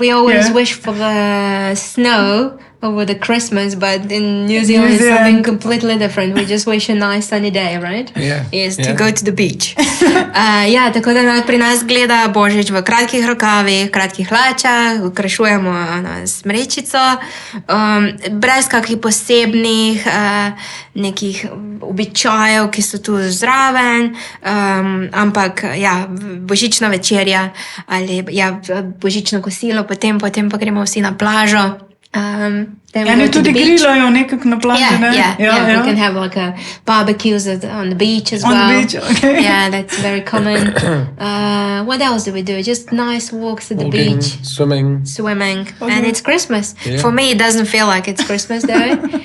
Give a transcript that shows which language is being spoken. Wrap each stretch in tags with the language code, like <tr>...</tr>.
<en>We always wish for the snow over the Christmas, but in New Zealand it's something completely different. We just wish a nice sunny day, right? Yeah. Is to go to the beach.</en> <sl>Ja, tako da pri nas gleda Božič v kratkih rokavih, kratkih hlačah, okrašujemo smrečico, brez kakih posebnih nekih običajev, ki so tu zraven, ampak ja, božična večerja ali ja, božično kosilo, potem pa gremo vsi na plažo. Eni tudi grillajo nekako na plaži, ne?</sl> <en>Yeah. We can have like a barbecues on the beach as well. On the beach, okay. Yeah, that's very common. What else do we do? Just nice walks at the Walking, beach. swimming. And it's Christmas. Yeah. For me, it doesn't feel like it's Christmas though.</en>